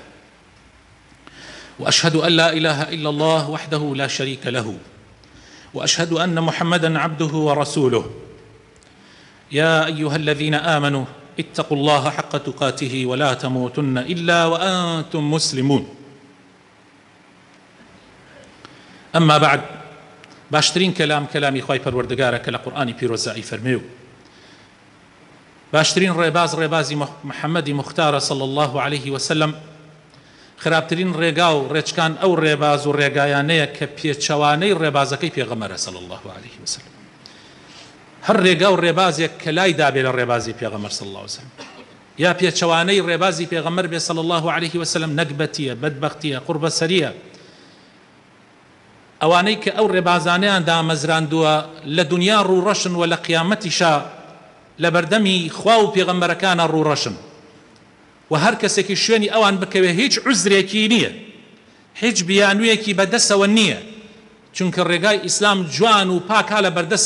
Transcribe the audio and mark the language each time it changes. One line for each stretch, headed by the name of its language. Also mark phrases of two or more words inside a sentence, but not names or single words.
Arabic: وأشهد أن لا إله إلا الله وحده لا شريك له، وأشهد أن محمدا عبده ورسوله. يا أيها الذين آمنوا اتقوا الله حق تقاته ولا تموتن إلا وأنتم مسلمون. أما بعد،
Central Kurdish: باشترين كلامي خواهی پروردگاره که لقرآنی پیروزایی فرمیو، باشترين رێبازی محەممەدی مختارە
Arabic: صلى الله عليه وسلم،
Central Kurdish: خراپترین ڕێگا و ڕێچکان ئەو ڕێباز و ڕێگایانەیە کە پێچەوانەی ڕێبازەکەی پێغەمبەرە
Arabic: صلى الله عليه وسلم.
Central Kurdish: هەر ڕێگا و ڕێبازێک کە لای دابێ لە ڕێبازی پێغەمبەر
Arabic: صلى الله عليه وسلم
Central Kurdish: یا پێچەوانەی ڕێبازی پێغەمبەر بێ
Arabic: صلى الله عليه وسلم،
Central Kurdish: نەکبەتیە، بەدبەختیە، قوربەسەریە. ئەوانەی کە ئەو ڕێبازانەیان دامەزراندووە لە دنیا ڕوڕەشن و لە قیامەتیشا لە بەردەمی خوا و پێغەمبەرەکانە ڕوڕەشن، و هەر کەسێکی شوێنی ئەوان بکەوێ هیچ عوزرێکی نییە، هیچ بیانوویەکی بەدەسەوە نییە، چونکە ڕێگای ئیسلام جوان و پاکا لە بەردەسە.